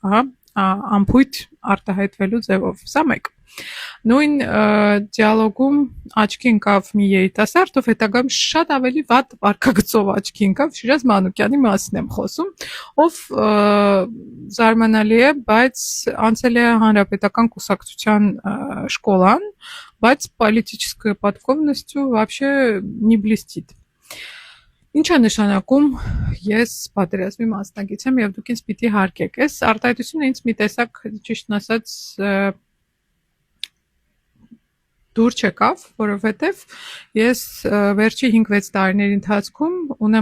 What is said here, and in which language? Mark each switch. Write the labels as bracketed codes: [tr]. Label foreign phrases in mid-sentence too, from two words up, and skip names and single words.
[hy] ամփույթ արտահայտվելու ձևով սա մեկ Նույն դիալոգում աչքի ընկավ մի երիտասարդ, ով հետագայում շատ ավելի վատ վարքագծով աչքի ընկավ Շիրազ Մանուկյանի մասին եմ խոսում, ով զարմանալի է, բայց անցել է հանրապետական կուսակցության շկոլան, բայց [ru] политическая подкованностью вообще не блестит. [hy] Ինչ է նշանակում ես պատերազմի մասնակից եմ եւ դուք ինձ պիտի հարգեք։ Այս արտահայտությունը ինձ մի տեսակ ճիշտն ասած դուր չեկավ, որովհետև ես վերջի 5-6 տարիների ընթացքում ունեմ